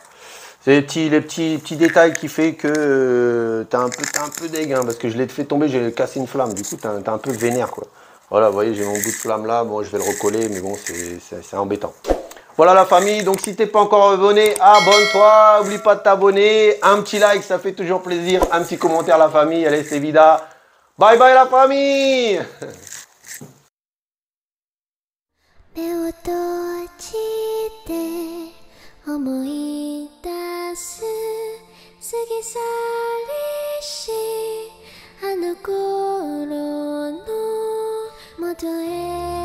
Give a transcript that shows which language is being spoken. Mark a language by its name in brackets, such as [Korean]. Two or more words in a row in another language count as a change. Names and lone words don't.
[French] C'est les petits détails qui fait que t'es un peu deg, hein, parce que je l'ai fait tomber, j'ai cassé une flamme, du coup t'es un peu vénère quoi. Voilà, vous voyez, j'ai mon bout de flamme là, bon je vais le recoller, mais bon c'est embêtant. Voilà la famille, donc si t'es pas encore abonné, abonne-toi, oublie pas de t'abonner, un petit like, ça fait toujours plaisir, un petit commentaire la famille, allez c'est vida. [English] Bye bye [French] la famille. [Japanese] 目を閉じて思い出す過ぎ去りしあの頃の元へ